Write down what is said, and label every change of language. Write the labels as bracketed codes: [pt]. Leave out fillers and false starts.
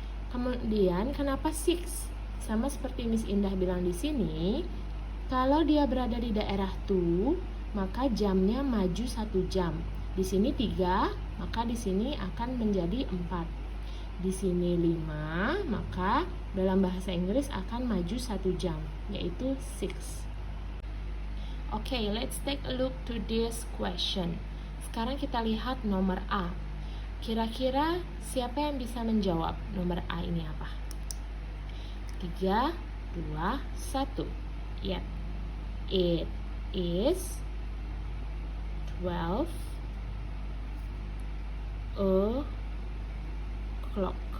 [id] Kemudian kenapa 6? Sama seperti Miss Indah bilang di sini, kalau dia berada di daerah 2, maka jamnya maju 1 jam. Di sini 3, maka di sini akan menjadi 4. Di sini 5, maka dalam bahasa Inggris akan maju 1 jam, yaitu 6. [en] Okay, let's take a look to this question. [id] Sekarang kita lihat nomor A. Kira-kira siapa yang bisa menjawab nomor A ini apa? [en] 3, 2, 1. Yep. It is 12 o'clock.